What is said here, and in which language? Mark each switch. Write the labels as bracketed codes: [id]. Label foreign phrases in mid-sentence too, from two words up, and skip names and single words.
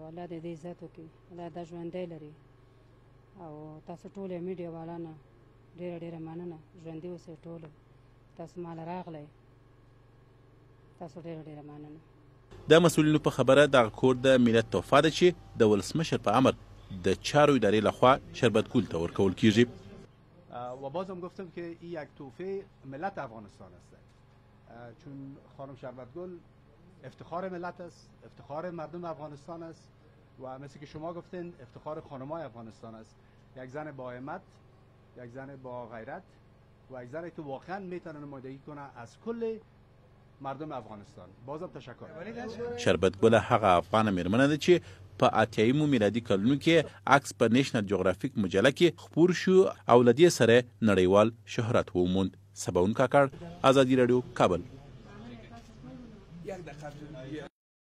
[ps] الله دې دې عزت وکړي، الله دا ژوندی لري. او تاسو ټول میډیا والا نه ډېره مننه، ژوندي اوسئ ټول. تاسو مال راغلی، تاسو ډېره مننه. د مسؤلینو په خبره دغه کور د ملت تحفه ده چې د ولسمشر په امر د چارو ادارې لخوا شربت ګل ته ورکول کیږي. [fa] و بازم گفتم که این یک تحفه ملت افغانستان است، چون خانم شربت گل افتخار ملت است، افتخار مردم افغانستان است و مثل که شما گفتین افتخار خانم‌های افغانستان است. یک زن با همت، یک زن با غیرت و یک زنی که واقعا میتونه نمایندگی کنه از کل مردم افغانستان. بازم تشکر. [ps] شربت ګل هغه افغان میرمنه ده چې په 88 میلادي کلونو کې عکس په نیشنل جغرافیک مجله کې خپور شو او له دې سره نړیوال شهرت وموند. سباون کاکړ، ازادي راډیو، کابل.